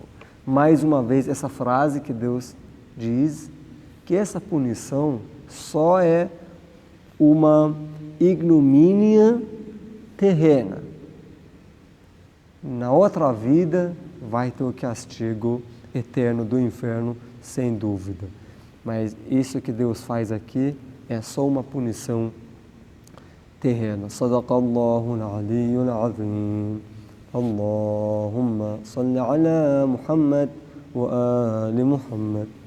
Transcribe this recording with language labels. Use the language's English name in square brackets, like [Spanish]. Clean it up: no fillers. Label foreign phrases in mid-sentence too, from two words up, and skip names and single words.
[Portuguese] Mais uma vez, essa frase que Deus diz, que essa punição só é uma ignomínia terrena. Na outra vida vai ter o castigo eterno do inferno, sem dúvida. Mas isso que Deus faz aqui é só uma punição terrena. [Arabic] صدق الله العلي العظيم. اللهم صل على محمد وآل محمد.